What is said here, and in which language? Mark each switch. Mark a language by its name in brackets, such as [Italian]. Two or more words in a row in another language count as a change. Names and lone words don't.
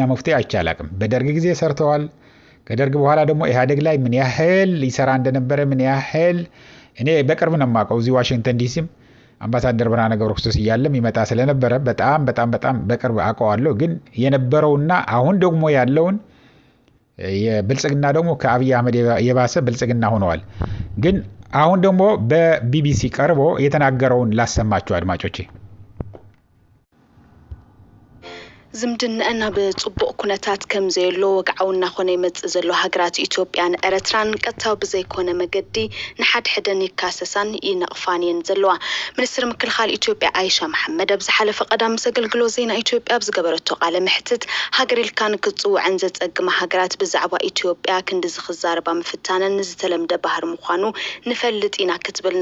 [Amharic] ሙፍቲ አይቻላቅም በደርግ ጊዜ ሰርተዋል ከደርግ በኋላ ደግሞ ኢህአዴግ ላይ ምን ያህል ይሰራ እንደነበረ ምን ያህል እኔ በቅርብ ነው የማውቀው እዚህ ዋሽንግተን ዲሲም አምባሳደር ብርሃነ ገብረክርስቶስ ይያለም ይመጣ ስለነበረ በጣም በቅርብ አውቀዋለሁ ግን የነበረውና አሁን ደግሞ ያለውን የብልጽግና ደግሞ ከአብይ አህመድ የባሰ ብልጽግና ሆነዋል ግን አሁን ደግሞ በቢቢሲ ቀርቦ የተናገረውን ላሰማችሁ አድማጮቼ [Tigrinya] ዝምድናና በጽቡቅ ኩነታት ከም ዘይሎ ወግዓውና ኾነ ይመጽ ዘሎ ሃገራት ኢትዮጵያን ኤርትራን ቀጥታው ብዘይኮነ መገዲ ንሓድሕደን ይካሰሳን ይነቕፋንየን ዘለዋ ሚኒስትር ምክልኻል ኢትዮጵያ አይሻ መሐመድ ኣብ ዝሓለፈ ቀዳም ዘገልግሎ ዜና ኢትዮጵያ ብዝገበረቶ ቃለ ምሕትት ሃገር ኢልካን ክጽውዕን ዘጸግማ ሃገራት ብዛዕባ ኢትዮጵያ ክንዲ ዝኽዛረባ ምፍታነን ዝተለምደ ባህር ምዃኑ ንፈልጥ ኢና ክትብል